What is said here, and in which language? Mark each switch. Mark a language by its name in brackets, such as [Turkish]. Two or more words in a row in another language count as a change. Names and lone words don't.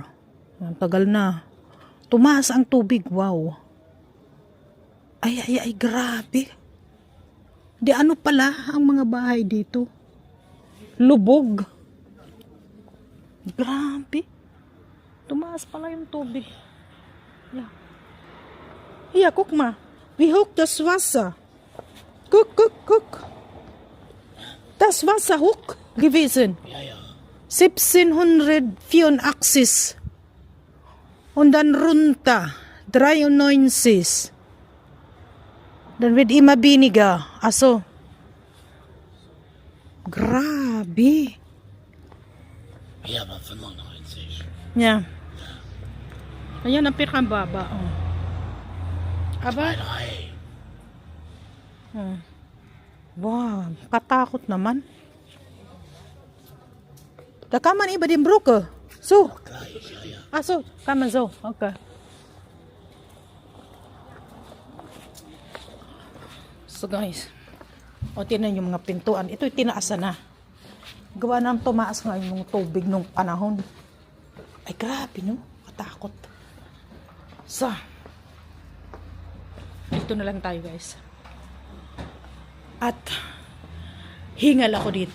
[Filipino] Ang tagal na. Tumaas ang tubig. Wow. Ay, grabe. Di ano pala ang mga bahay dito? Lubog. Grabe. Tumaas pala yung tubig. Yeah. [German] Hier, guck mal. Wie hoch das Wasser. Guck. Das Wasser hoch gewesen. Ja, ja. 1784. Und dann runter. 93. Dann wird immer weniger. Also. Grabe. Ja, aber 95. Ja. [Filipino] Ayan ang pinakababa. Aba. 3. Wow, katakot naman. [German] Da kann man über den Brücke. So. Gleich, ja, ja. So, kann man so. Okay. So guys. [Filipino] Tingnan yung mga pintuan. Ito'y tinaasan na. Gawa ng tumaas nga yung tubig nung panahon. Ay grabe no. Katakot. So. Dito na lang tayo guys. At hingal ako dito.